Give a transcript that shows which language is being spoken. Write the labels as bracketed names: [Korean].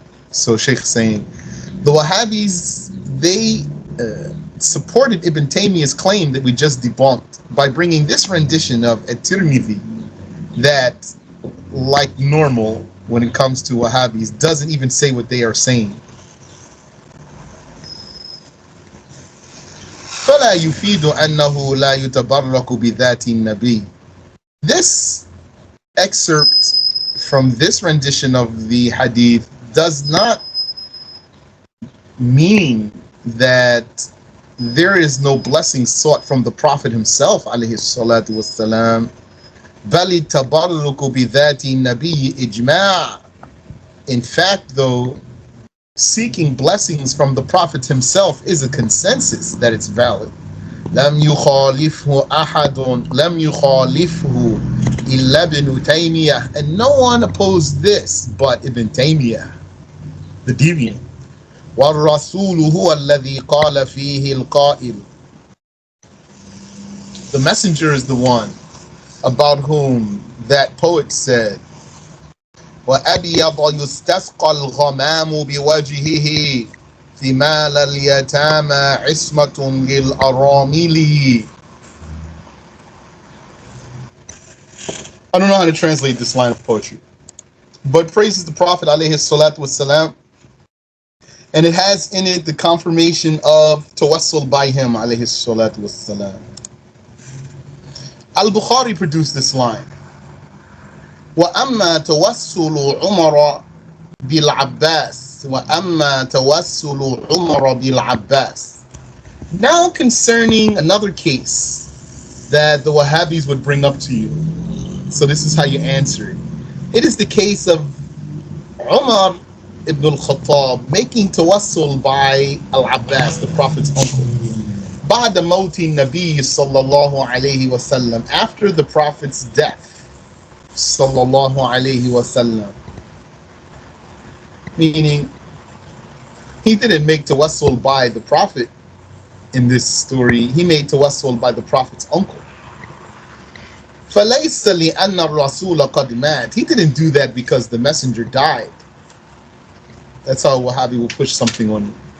[English] So Shaykh saying, the Wahhabis, they supported Ibn Taymiyah's claim that we just debunked by bringing this rendition of at-Tirmidhi that, like normal when it comes to Wahhabis, doesn't even say what they are saying. [Arabic] فلا ولا يفيد أنه لا يتبرك بذات النبي. [English] This excerpt from this rendition of the hadith does not mean that there is no blessing sought from the Prophet himself alayhi salatu wassalam. [Arabic] بل التبرك بذات النبي إجماع. [English] In fact, though, seeking blessings from the Prophet himself is a consensus that it's valid. [Arabic] لم يخالفه أحد لم يخالفه إلا ابن تيمية, [English] and no one opposed this but Ibn Taymiyah, the deviant. [Arabic] والرسول هو الذي قال فيه القائل. [English] The messenger is the one about whom that poet said, [Arabic] وأبيض يستسقى الغمام بوجهه ثمال اليتامى عصمة للأرامل. [English] I don't know how to translate this line of poetry, but praises the Prophet alayhi salatu wassalam, and it has in it the confirmation of tawassul by him alayhi salatu wassalam. Al-Bukhari produced this line. [Arabic] وَأَمَّا تَوَسُّلُ عُمَرَ بِالْعَبَّاسِ وَأَمَّا تَوَسُّلُ عُمَرَ بِالْعَبَّاسِ. [English] Now concerning another case that the Wahhabis would bring up to you. So this is how you answer it. It is the case of Umar ibn al-Khattab making tawassul by Al-Abbas, the Prophet's uncle. [Arabic] بعد موت النبي صلى الله عليه وسلم, [English] after the Prophet's death [Arabic] صلى الله عليه وسلم. [English] Meaning, he didn't make tawassul by the Prophet in this story, he made tawassul by the Prophet's uncle. [Arabic] فليس لأن الرسول قد مات. [English] He didn't do that because the messenger died. That's how Wahhabi will push something on you.